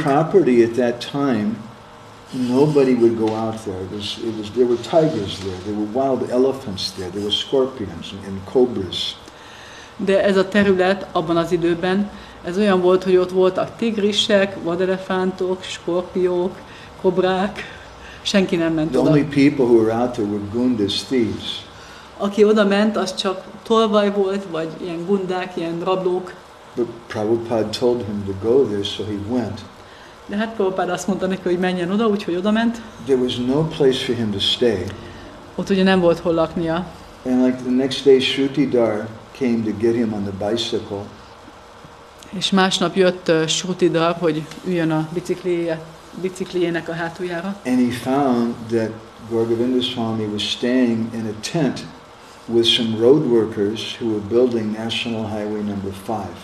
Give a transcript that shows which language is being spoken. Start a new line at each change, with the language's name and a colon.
English: That property at that time, nobody would go out there. There were tigers there. There were wild elephants there. There were scorpions and cobras.
Hungarian: De ez a terület abban az időben, ez olyan volt, hogy ott voltak tigrisek, vadelefántok, skorpiók, kobrák. Senki nem ment
English: The
Hungarian: oda.
English: only people who were out there were gundas, thieves.
Hungarian: Aki oda ment, az csak tolvaj volt, vagy ilyen gundák, ilyen rablók.
English: But Prabhupada told him to go there, so he went.
Hungarian: De hát Prabhupád azt mondta neki, hogy menjen oda, úgyhogy oda ment.
English: There was no place for him to stay.
Hungarian: Ott ugye nem volt hol laknia.
English: And like the next day, Shrutidhar came to get him on the bicycle.
Hungarian: És másnap jött Shrutidhar, hogy üljön a biciklijének a hátuljára.
English: And he found that Govinda Swami was staying in a tent with some road workers who were building National Highway number 5.